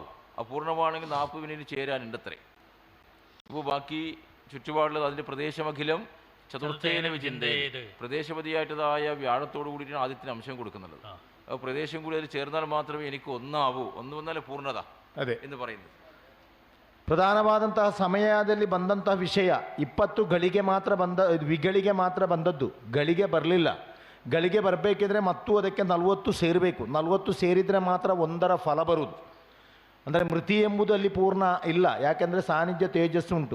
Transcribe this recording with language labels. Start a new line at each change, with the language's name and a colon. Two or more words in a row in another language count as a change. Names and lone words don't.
Malayalam: അപൂർണമാണെങ്കിൽ 40 വിനയിൽ ചേരാനുണ്ട് അത്രേ. ഇപ്പോൾ ബാക്കി ചുറ്റുപാടുള്ളത് അതിൻ്റെ പ്രദേശമഖിലം ചതുർത്ഥേന വിചിന്തേ, പ്രദേശപതിയായിട്ടതായ വ്യാഴത്തോടു കൂടിയിട്ടാണ് ആദ്യത്തിന് അംശം കൊടുക്കുന്നുള്ളത്. അപ്പോൾ പ്രദേശം കൂടി അതിൽ ചേർന്നാൽ മാത്രമേ എനിക്ക് ഒന്നാവൂ, 1 വന്നാലേ പൂർണ്ണത എന്ന് പറയുന്നത്.
Kannada: ಪ್ರಧಾನವಾದಂತಹ ಸಮಯದಲ್ಲಿ ಬಂದಂತಹ ವಿಷಯ 20 ಗಳಿಗೆ ಮಾತ್ರ ವಿಗಳಿಗೆ ಮಾತ್ರ ಬಂದದ್ದು, ಗಳಿಗೆ ಬರಲಿಲ್ಲ. ಗಳಿಗೆ ಬರಬೇಕಿದ್ರೆ ಮತ್ತು ಅದಕ್ಕೆ 40 ಸೇರಬೇಕು. 40 ಸೇರಿದರೆ ಮಾತ್ರ 1ರ ಫಲ ಬರುವುದು. ಅಂದರೆ ಮೃತಿ ಎಂಬುದು ಅಲ್ಲಿ ಪೂರ್ಣ ಇಲ್ಲ, ಯಾಕೆಂದರೆ ಸಾನ್ನಿಧ್ಯ ತೇಜಸ್ಸು ಉಂಟು.